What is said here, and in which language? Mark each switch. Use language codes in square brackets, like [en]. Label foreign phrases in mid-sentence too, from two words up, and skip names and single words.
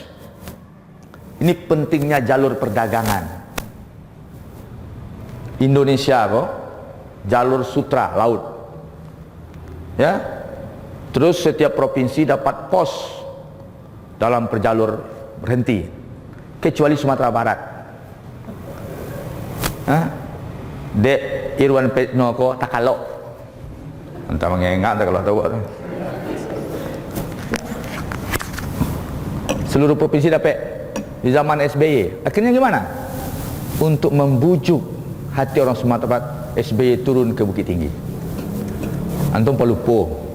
[id] Ini pentingnya jalur perdagangan. Indonesia kok jalur sutra laut, ya. Terus setiap provinsi dapat pos dalam perjalur berhenti, kecuali Sumatera Barat. [min] Dek Irwan Petno ko takalok, entah mengengak kalau tahu. [id] Seluruh provinsi dapat di zaman SBY. Akhirnya gimana? Untuk membujuk hati orang Sumatera Barat, SBY turun ke Bukit Tinggi. [min] Antum pelupo.